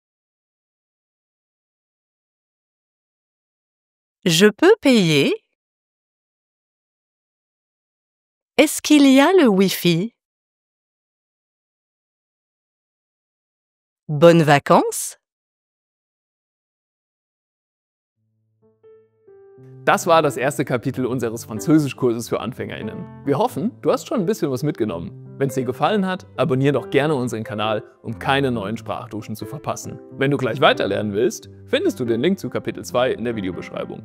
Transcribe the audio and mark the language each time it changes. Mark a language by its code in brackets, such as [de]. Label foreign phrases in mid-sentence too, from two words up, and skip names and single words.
[fr] Je peux payer? Est-ce qu'il y a le Wi-Fi? Bonnes vacances? [de] Das war das erste Kapitel unseres Französischkurses für AnfängerInnen. Wir hoffen, du hast schon ein bisschen was mitgenommen. Wenn es dir gefallen hat, abonniere doch gerne unseren Kanal, um keine neuen Sprachduschen zu verpassen. Wenn du gleich weiterlernen willst, findest du den Link zu Kapitel 2 in der Videobeschreibung.